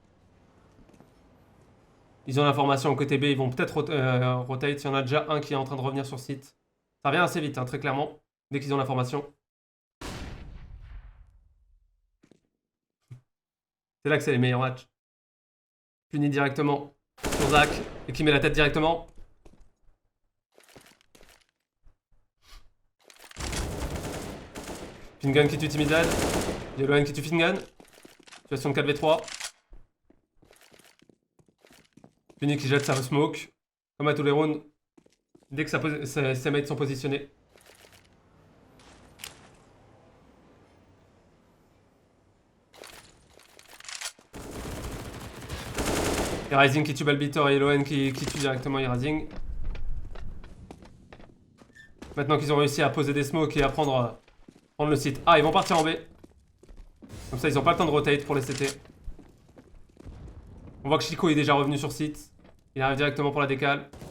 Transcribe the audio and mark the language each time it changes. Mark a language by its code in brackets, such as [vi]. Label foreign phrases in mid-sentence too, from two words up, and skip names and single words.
[fr] Ils ont l'information côté B, ils vont peut-être rotate. Il y en a déjà un qui est en train de revenir sur site. Ça revient assez vite, hein, très clairement, dès qu'ils ont l'information. C'est là que c'est les meilleurs matchs. Puni directement sur Zach et qui met la tête directement. Fingun qui tue Timidad. Yellowhen qui tue Fingun. Situation de 4v3. Puni qui jette sa smoke. Comme à tous les rounds. Dès que ses mates sont positionnés. Et Rising qui tue Balbitor et Yellowhen qui tue directement Rising. Maintenant qu'ils ont réussi à poser des smokes et à prendre le site. Ah, ils vont partir en B. Comme ça, ils n'ont pas le temps de rotate pour les CT. On voit que Chico est déjà revenu sur site. Il arrive directement pour la décale.